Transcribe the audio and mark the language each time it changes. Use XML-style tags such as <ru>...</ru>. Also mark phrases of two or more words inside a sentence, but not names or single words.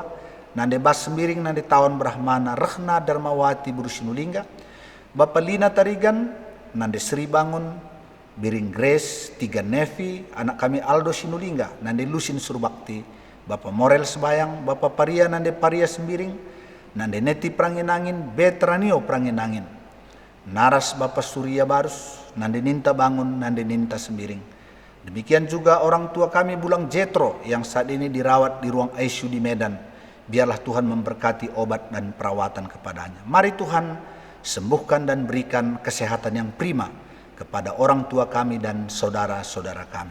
<id>Nande Bas Sembiring, Nande Tawan Brahmana, Rehna Darmawati Buru Sinulingga, Bapak Lina Tarigan, Nande Sri Bangun, Biring Grace, Tiga Nevi, anak kami Aldo Sinulingga, Nande Lusin Surbakti, Bapak Morel Sebayang, Bapak Paria Nande Paria Sembiring, Nande Neti Pranginangin, Betranio Pranginangin, Naras Bapak Surya Barus, Nande Ninta Bangun, Nande Ninta Sembiring. Demikian juga orang tua kami Bulang Jetro yang saat ini dirawat di ruang ICU di Medan. Biarlah Tuhan memberkati obat dan perawatan kepadanya. Mari Tuhan sembuhkan dan berikan kesehatan yang prima kepada orang tua kami dan saudara-saudara kami.</id>